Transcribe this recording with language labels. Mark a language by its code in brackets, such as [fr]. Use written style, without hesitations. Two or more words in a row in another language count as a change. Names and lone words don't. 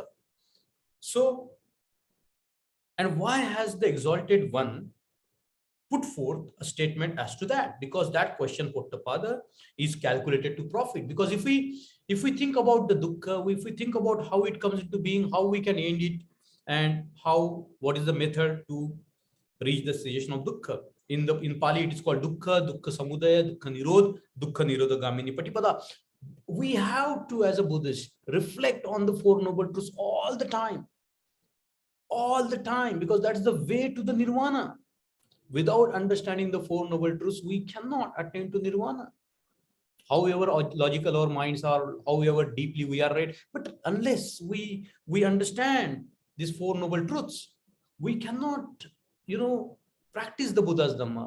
[en] So, and why has the Exalted One put forth a statement as to that? Because that question, Pottapada, is calculated to profit. Because if we think about the dukkha, if we think about how it comes into being, how we can end it, and what is the method to reach the cessation of dukkha. In Pali, it is called [pi] dukkha, dukkha samudaya, dukkha nirodha gamini patipada. [en] We have to, as a Buddhist, reflect on the Four Noble Truths all the time, because that's the way to the nirvana. Without understanding the Four Noble Truths, we cannot attain to nirvana. However logical our minds are, however deeply we are read, but unless we understand these Four Noble Truths, we cannot, practice the Buddha's Dhamma.